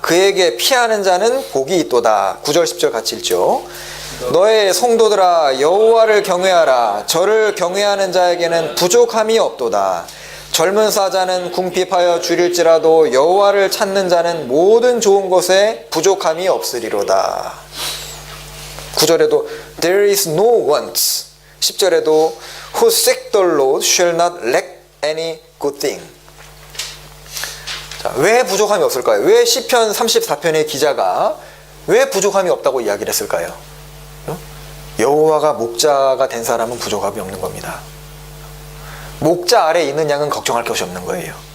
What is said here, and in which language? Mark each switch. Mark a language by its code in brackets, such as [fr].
[ko] 그에게 피하는 자는 복이 있도다. 9절 10절 같이 읽죠. 너의 성도들아, 여호와를 경외하라. 저를 경외하는 자에게는 부족함이 없도다. 젊은 사자는 궁핍하여 줄일지라도 여호와를 찾는 자는 모든 좋은 것에 부족함이 없으리로다. 9절에도 [en] there is no want. [ko] 10절에도 [en] who seek the Lord shall not lack any good thing. [ko] 자, 왜 부족함이 없을까요? 왜 시편 34편의 기자가 왜 부족함이 없다고 이야기를 했을까요? 여호와가 목자가 된 사람은 부족함이 없는 겁니다. 목자 아래 있는 양은 걱정할 것이 없는 거예요.